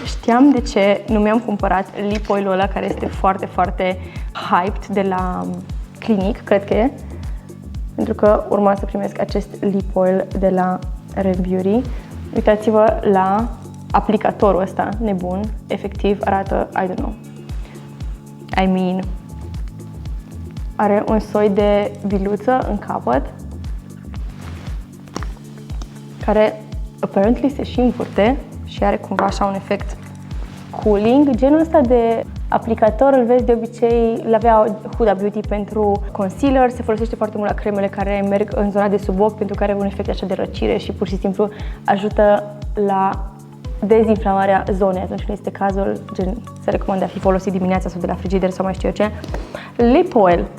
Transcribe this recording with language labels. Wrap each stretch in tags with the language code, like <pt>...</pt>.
<ro>Știam de ce nu mi-am cumpărat lip oil-ul ăla care este foarte, foarte hyped de la Clinique, cred că e. Pentru că urma să primesc acest lip oil de la RAM Beauty. Uitați-vă la aplicatorul ăsta nebun. Efectiv arată,</ro> <en>I don't know. I mean,</en> <ro>Are un soi de biluță în capăt care apparently se și învârte și are cumva așa un efect cooling. Genul ăsta de aplicator îl vezi de obicei, l-avea Huda Beauty pentru concealer, se folosește foarte mult la cremele care merg în zona de sub ochi pentru că are un efect așa de răcire și pur și simplu ajută la dezinflamarea zonei atunci când este cazul, gen se recomandă a fi folosit dimineața sau de la frigider sau mai știu eu ce. Lip oil.</ro>